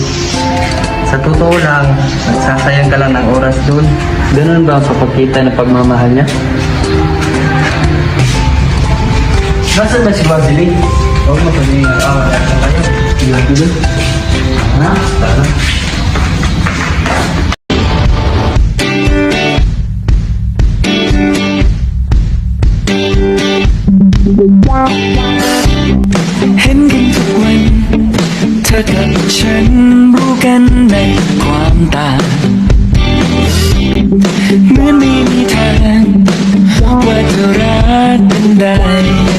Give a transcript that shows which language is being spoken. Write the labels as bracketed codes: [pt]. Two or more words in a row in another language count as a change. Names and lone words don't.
[tl] Sa totoo lang, nagsasayang ka lang ng oras dun. Ganun ba ang kapagkita ng pagmamahal niya? Nasaan ba si Wazili? Huwag mo sabihin ng awa natin kayo. Ilan dito? Ha? Tara. [th] เห็นกันทุกวันเธอกับฉันรู้กันในความต่างเหมือนไม่มีทางว่าจะรักกันได้อย่าง